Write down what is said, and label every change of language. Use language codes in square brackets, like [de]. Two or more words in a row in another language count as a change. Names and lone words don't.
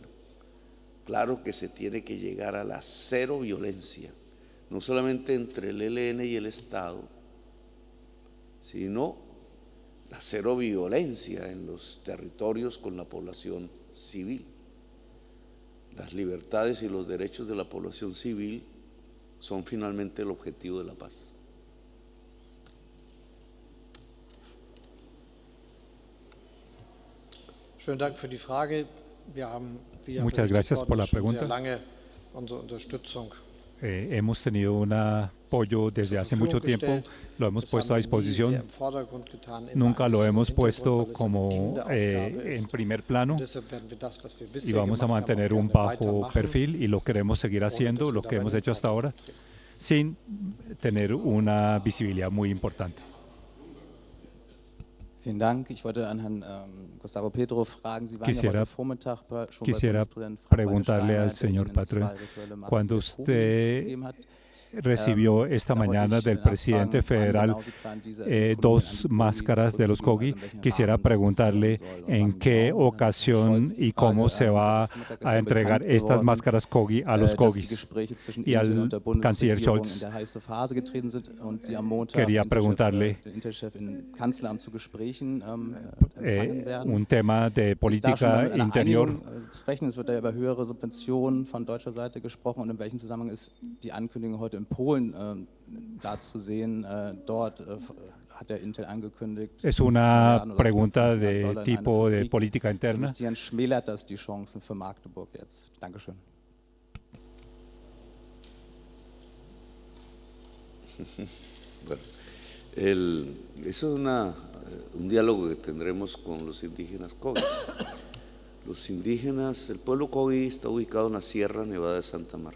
[es] Claro que se tiene que llegar a la cero violencia, no solamente entre el ELN y el Estado, sino la cero violencia en los territorios con la población civil. Las libertades y los derechos de la población civil son finalmente el objetivo de la paz. [de] Schönen Dank für die Frage. Wir haben, wie [es] Muchas gracias por la [de] schon sehr [es] pregunta. [de] lange unsere Unterstützung [es] Hemos tenido un apoyo desde hace mucho tiempo, lo hemos puesto a disposición, nunca lo hemos puesto como en primer plano y vamos a mantener un bajo perfil y lo queremos seguir haciendo, lo que hemos hecho hasta ahora, sin tener una visibilidad muy importante. [de] Vielen Dank. Ich wollte an Herrn Gustavo Petro fragen, Sie waren ja heute Vormittag schon bei [es] Quisiera [de] Bundespräsident Frank-Walter [es] preguntarle al [de] Steinmeier, der [es] señor [de] Ihnen [es] Patrón, [de] 2 virtuelle [es] cuando [de] Masken für Polen [es] usted [de] gegeben hat. [es] recibió esta mañana del presidente federal 2 máscaras de los Kogi. Quisiera preguntarle en qué ocasión y cómo se va a entregar estas máscaras Kogi a los Kogis. Y al canciller Scholz quería preguntarle un tema de política interior. [de] Es wird ja über höhere Subventionen von deutscher Seite gesprochen und in welchem Zusammenhang ist die Ankündigung heute in Polen da zu sehen? Dort hat der Intel angekündigt. [es] Es una pregunta de tipo de política interna. [de] Schmälert das die Chancen für Magdeburg jetzt? Dankeschön. [es] Bueno, eso es un diálogo que tendremos con los indígenas Kogi. Los indígenas, el pueblo Kogi está ubicado en la Sierra Nevada de Santa Marta.